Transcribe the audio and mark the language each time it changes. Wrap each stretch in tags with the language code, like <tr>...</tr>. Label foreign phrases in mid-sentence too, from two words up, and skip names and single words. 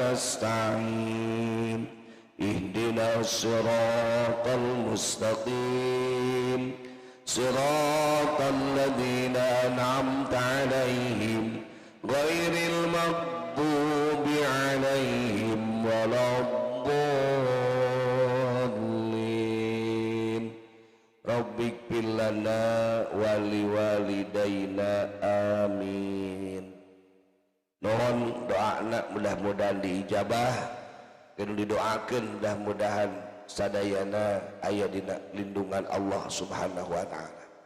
<ar>نستعين اهدنا الصراط المستقيم صراط الذين أنعمت عليهم غير المغضوب عليهم ولا الضالين ربك لنا ولوالدينا آمين.</ar> <su>Mohon doana mudah-mudahan diijabah kedu didoakeun mudah-mudahan sadayana aya dina lindungan</su> <ar>الله سبحانه وتعالى.</ar>